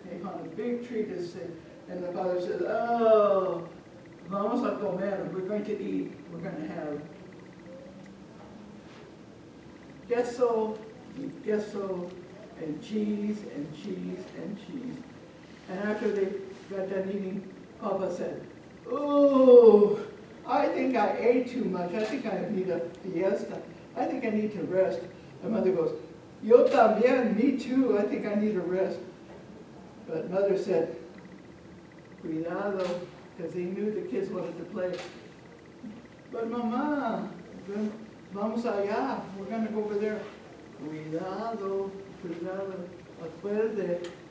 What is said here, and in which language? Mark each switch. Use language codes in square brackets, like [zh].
[en] They found a big tree to sit, and the father said, oh, [es] vamos a comer, [en] we're going to eat, we're going to have [es] queso, [en] and cheese, and cheese, and cheese. And after they got done eating, Papa said, oh, I think I ate too much. I think I need a fiesta. I think I need to rest. And Mother goes, [es] yo también, [en] me too. I think I need a rest. But Mother said, [es] cuidado, [en] because he knew the kids wanted to play. But Mama, [es] vamos allá. [en] We're going to go over there. [es] Cuidado, cuidado. Acuerde.